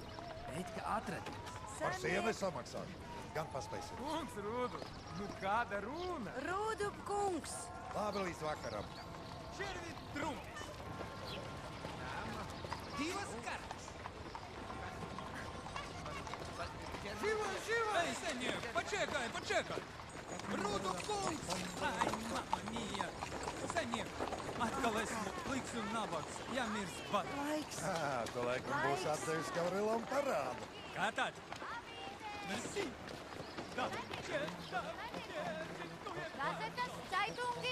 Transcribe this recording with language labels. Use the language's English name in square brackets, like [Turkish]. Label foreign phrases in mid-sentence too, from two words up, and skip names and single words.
[Latvian] Bet, ka atradies. Par sienu es samaksāšu. Gan paspēsim. Kungs, Rūdu, nu kāda runa? Rūdu kungs! Labi, līdz vakaram. Červi trumpis. Divas kartas. [Russian] Живо! [Ukrainian] Эй, Сеньор, почекай! [Latvian] Rūdu kungs! [Italian] Ai, mamma mia! [Latvian] Senior, atkal esmu pliks un nabaks. Jāmirst bad. Laiks. Tu laikam būs atdevis Gavrilam parādu. Kā tad? Merci. Gazetas, caitungi.